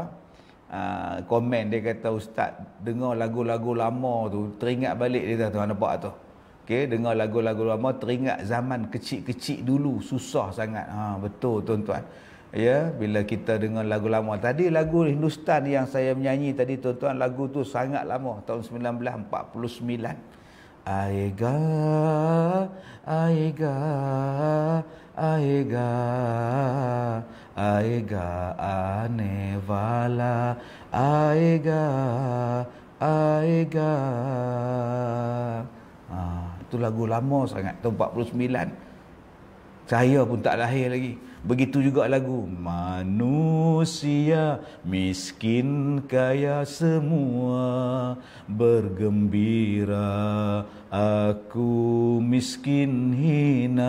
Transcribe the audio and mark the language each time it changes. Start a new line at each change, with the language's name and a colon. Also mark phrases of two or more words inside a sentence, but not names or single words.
Malay: Komen dia kata ustaz dengar lagu-lagu lama tu teringat balik dia tuan nampak tu. Okey, dengar lagu-lagu lama teringat zaman kecil-kecil dulu susah sangat. Betul tuan-tuan. Ya, bila kita dengar lagu lama tadi, lagu Hindustan yang saya menyanyi tadi tuan-tuan, lagu tu sangat lama, tahun 1949.
Hindi: आएगा आएगा आएगा आएगा आने वाला आएगा आएगा.
Malay: Itu lagu lama sangat, tahun 49. Saya pun tak lahir lagi. Begitu juga lagu manusia miskin kaya semua bergembira, aku miskin hina.